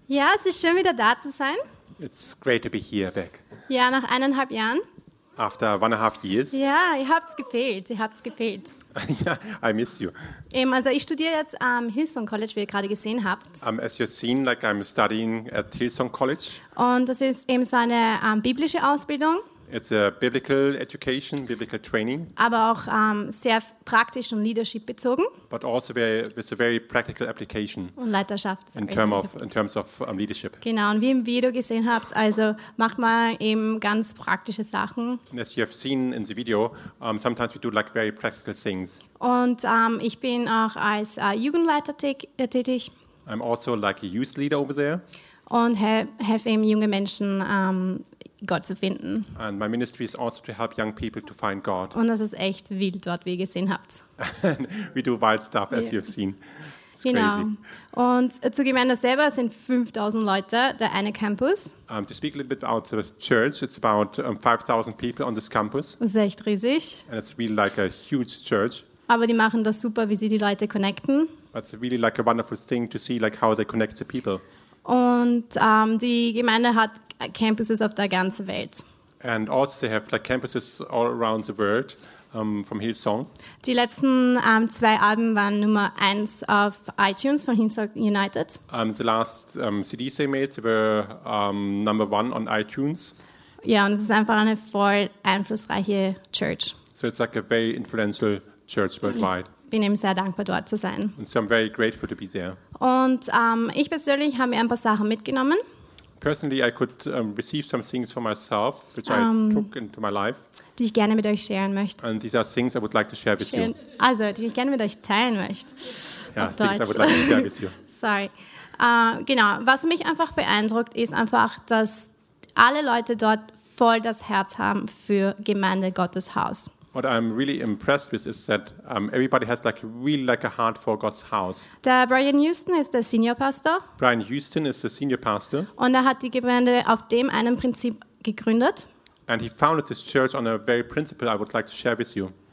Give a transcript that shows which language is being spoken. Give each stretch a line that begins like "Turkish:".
German: Ja, es ist schön, wieder da zu sein.
English: It's great to be here back.
German: Ja, nach 1,5 Jahren.
English: After 1.5 years.
German: Ja, ihr habt's gefehlt, ihr habt's gefehlt.
English: Yeah, I miss you.
German: Also ich studiere jetzt am Hillsong College, wie ihr gerade gesehen habt.
English: As you've seen, like I'm studying at Hillsong College.
German: Und das ist eben so eine biblische Ausbildung.
English: It's a biblical education, biblical training.
German: Aber auch sehr praktisch und leadership bezogen.
English: But also with a very practical application.
German: Und Leiterschaft.
English: In terms of leadership.
German: Genau, und wie im Video gesehen habt, also macht man eben ganz praktische Sachen.
English: And as you have seen in the video, sometimes we do like very practical things.
German: Und ich bin auch als Jugendleiter tätig.
English: I'm also like a youth leader over there.
German: Und helfe eben junge Menschen Gott zu finden.
English: And my ministry is also to help young people to find God.
German: Und das ist echt wild dort, wie ihr gesehen habt.
English: We do wild stuff, as you've seen. It's
German: genau.
English: Crazy.
German: Und zur Gemeinde selber sind 5.000 Leute, der eine Campus.
English: To speak a little bit about the church, it's about 5.000 people on this campus.
German: Das ist echt riesig.
English: And it's really like a huge church.
German: Aber die machen das super, wie sie die Leute connecten.
English: It's really like a wonderful thing to see, like how they connect the people.
German: Und die Gemeinde hat Campuses auf der ganzen Welt.
English: And also they have like campuses all around the world from Hillsong.
German: Die letzten 2 Alben waren Nummer 1 auf iTunes von Hillsong United.
English: The last CDs they made were number 1 on iTunes.
German: Ja, und es ist einfach eine voll einflussreiche Church.
English: So it's like a very influential church worldwide.
German: Ich bin eben sehr dankbar, dort zu sein.
English: And so I'm very grateful to be there.
German: Und ich persönlich habe mir ein paar Sachen mitgenommen.
English: Personally, I could receive some things for myself, which I took into my life.
German: Die ich gerne mit euch sharen möchte.
English: And these are things I would like to share with you.
German: Also, die ich gerne mit euch teilen möchte.
English: Ja, things I would like to share with you. Sorry.
German: Genau, was mich einfach beeindruckt, ist einfach, dass alle Leute dort voll das Herz haben für Gemeinde, Gottes Haus.
English: What I'm really impressed with is that everybody has like really like a heart for God's house.
German: Der Brian Houston ist der Senior Pastor.
English: Brian Houston is the Senior Pastor.
German: Und hat die Gemeinde auf dem einen Prinzip gegründet.
English: And he founded this church on a very principle I would like to share with you.